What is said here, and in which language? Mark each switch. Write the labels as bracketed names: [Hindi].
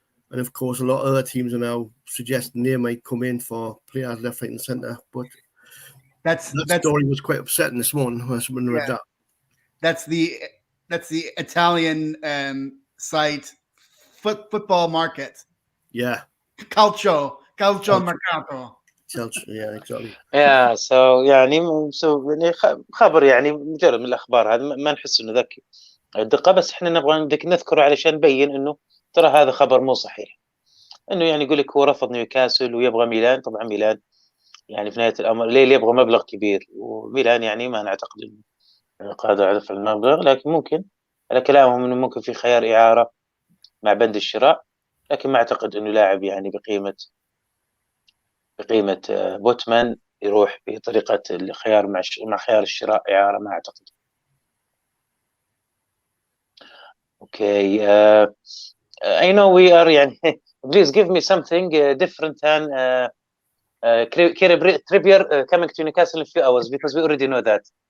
[English] And of course, a lot of other teams are now suggesting they might come in for players left, right, and centre. But that story was quite upsetting this morning when I read that. That's the Italian site football market. Yeah. Calcio Mercato. Yeah, exactly. Yeah, so [Arabic] يعني خبر يعني مجرد من الأخبار، هذا ما نحس إنه ذكي الدقة، بس إحنا نبغى نذكره علشان نبين إنه ترى هذا خبر مو صحيح. إنه يعني يقول لك هو رفض نيوكاسل ويبغى ميلان. طبعا ميلان يعني في نهاية الأمر ليه يبغى مبلغ كبير، وميلان يعني ما نعتقد إنه قادر على دفع المبلغ، لكن ممكن على كلامهم إنه ممكن في خيار إعارة مع بند الشراء، لكن ما أعتقد إنه لاعب يعني بقيمة بوتمان يروح بطريقة الخيار مع خيار الشراء إعارة، ما أعتقد. [English] Okay, I know we are [Arabic] يعني [English] please give me something different than Trippier coming to Newcastle in a few hours, because we already know that.